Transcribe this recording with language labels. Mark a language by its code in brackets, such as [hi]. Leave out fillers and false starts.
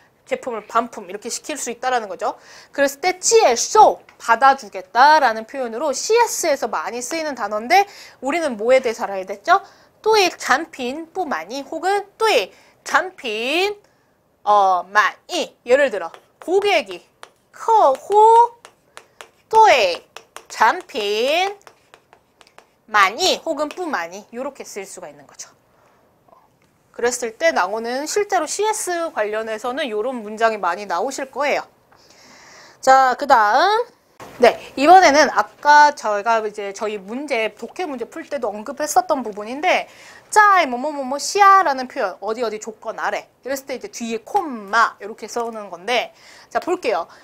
[ko] 제품을 반품 이렇게 시킬 수 있다라는 거죠. 그랬을 때 接受 받아주겠다라는 표현으로 CS에서 많이 쓰이는 단어인데 우리는 뭐에 대해서 알아야 됐죠? [zh] 对产品不满意 [ko] 혹은 [zh] 对产品满意 [ko] 예를 들어 고객이 [zh] 客户对产品满意 [ko] 혹은 [zh] 不满意 [ko] 이렇게 쓸 수가 있는 거죠. 그랬을 때 나오는 실제로 CS 관련해서는 이런 문장이 많이 나오실 거예요. 자, 그 다음 네, 이번에는 아까 저희가 이제 저희 문제, 독해 문제 풀 때도 언급했었던 부분인데 짜이 뭐뭐뭐뭐 시아라는 표현 어디 조건 아래 이랬을 때 이제 뒤에 콤마 이렇게 써오는 건데 자, 볼게요.